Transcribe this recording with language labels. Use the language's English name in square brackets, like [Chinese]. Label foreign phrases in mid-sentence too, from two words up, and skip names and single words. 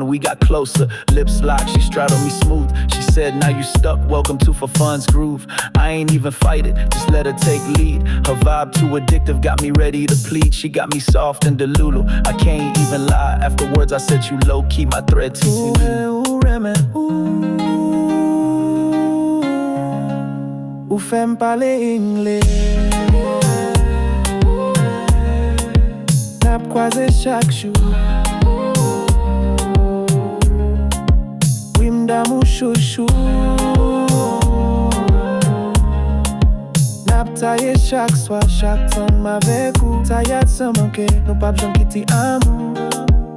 [English] We got closer, lips locked, she straddled me smooth. She said, now you stuck, welcome to Fafann's groove. I ain't even fight it, just let her take lead. Her vibe too addictive, got me ready to plead. She got me soft and delulu, I can't even lie. Afterwards I said you low-key, my thread too. [Haitian Creole] Ou renmen'w. Ou fè'm parler English. N'ap kwaze chaque jour. Damou shoushou. N'ap taye chak soir chantan avek Tayaj sans manke. Nous pas janm kite amou.